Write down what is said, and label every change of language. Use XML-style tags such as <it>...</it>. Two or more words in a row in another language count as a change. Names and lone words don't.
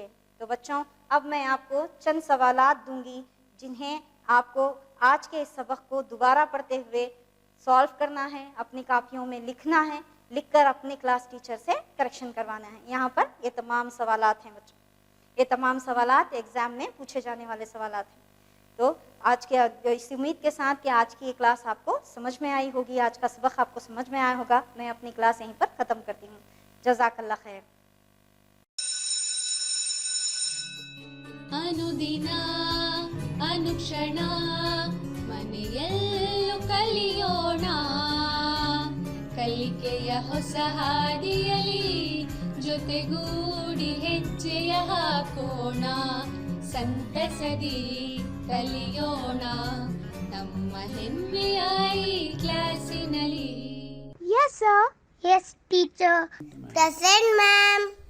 <ur>تو بچوں اب میں آپ کو چند سوالات دوں گی جنہیں آپ کو آج کے اس سبق کو دوبارہ پڑھتے ہوئے سالو کرنا ہے، اپنی کاپیوں میں لکھنا ہے، لکھ کر اپنے کلاس ٹیچر سے کریکشن کروانا ہے۔ یہاں پر یہ تمام سوالات ہیں بچوں، یہ تمام سوالات ایگزام میں پوچھے جانے والے سوالات ہیں۔ تو آج کے اس امید کے ساتھ کہ آج کی یہ کلاس آپ کو سمجھ میں آئی ہوگی، آج کا سبق آپ کو سمجھ میں آیا ہوگا، میں اپنی کلاس یہیں پر ختم کرتی ہوں۔</ur> <ar>جزاک اللہ خیر۔</ar> <kn>ಅನುದಿನ ಅನುಕ್ಷಣ ಮನೆಯಲ್ಲೂ ಕಲಿಯೋಣ, ಕಲಿಕೆಯ ಹೊಸ ಹಾದಿಯಲಿ ಜೊತೆಗೂಡಿ ಹೆಜ್ಜೆಯ ಹಾಕೋಣ, ಸಂತಸದಿ ಕಲಿಯೋಣ ನಮ್ಮ ಹೆಮ್ಮೆಯ ಈ ಕ್ಲಾಸಿನಲ್ಲಿ.</kn> <en>Yes, sir. Yes, teacher. Present, ma'am.</en>